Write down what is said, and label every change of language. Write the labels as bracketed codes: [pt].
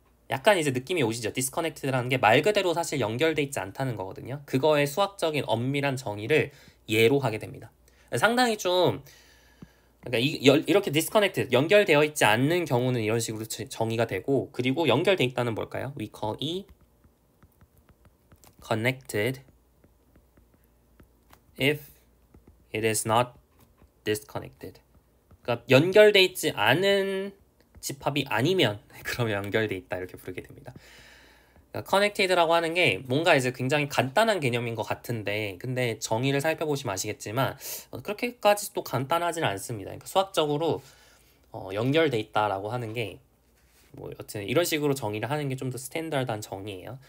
[ko] 약간 이제 느낌이 오시죠? disconnected라는 게 말 그대로 사실 연결돼 있지 않다는 거거든요. 그거의 수학적인 엄밀한 정의를 예로 하게 됩니다. 상당히 좀 그러니까 이렇게 disconnected, 연결되어 있지 않는 경우는 이런 식으로 정의가 되고, 그리고 연결돼 있다는 뭘까요? [en] We call E connected if it is not disconnected. [ko] 그러니까 연결돼 있지 않은 집합이 아니면 그러면 연결돼 있다 이렇게 부르게 됩니다. 그러니까 connected라고 하는 게 뭔가 이제 굉장히 간단한 개념인 것 같은데, 근데 정의를 살펴보시면 아시겠지만 그렇게까지 또 간단하지는 않습니다. 그러니까 수학적으로 연결돼 있다라고 하는 게 뭐 여튼 이런 식으로 정의를 하는 게 좀 더 스탠다드한 정의예요.